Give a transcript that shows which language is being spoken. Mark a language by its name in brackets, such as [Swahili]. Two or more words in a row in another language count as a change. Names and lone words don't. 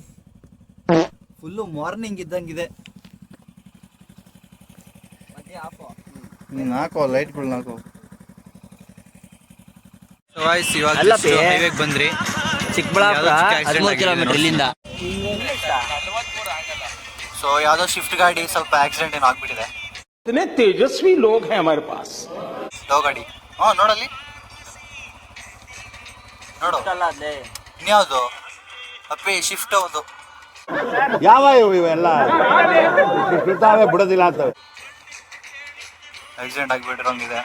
[Kannada] ಫುಲ್ಲು ಮಾರ್ನಿಂಗ್ ಇದ್ದಂಗಿದೆ. ಹಾಕೋ ಲೈಟ್ಗಳನ್ನ ಹಾಕೋ. ಸೊ ವಾಯ್ಸ್ ಇವಾಗ ಹೈವೇಗೆ ಬಂದ್ರಿ. ಚಿಕ್ಕಬಳ್ಳಾಪುರ 13 ಕಿಲೋಮೀಟರ್ ಇಲ್ಲಿಂದ. ಸೊ ಯಾವುದೋ ಶಿಫ್ಟ್ ಗಾಡಿ ಸ್ವಲ್ಪ ಆಕ್ಸಿಡೆಂಟ್ ಏನೋ ಆಗ್ಬಿಟ್ಟಿದೆ. [Hindi] इतने तेजस्वी लोग हैं हमारे पास. [Kannada] ಲೋ ಗಾಡಿ. ನೋಡಲ್ಲಿ ನೋಡು. ಇನ್ಯಾವುದು ಅಪ್ಪಿ ಶಿಫ್ಟ್ ಹೌದು. ಯಾವ ಇವೆಲ್ಲ ಬಿಡ್ತಾವೆ ಬಿಡೋದಿಲ್ಲ ಅಂತವೆ. ಆಕ್ಸಿಡೆಂಟ್ ಆಗಿಬಿಟ್ಟಿರೋಂಗಿದೆ.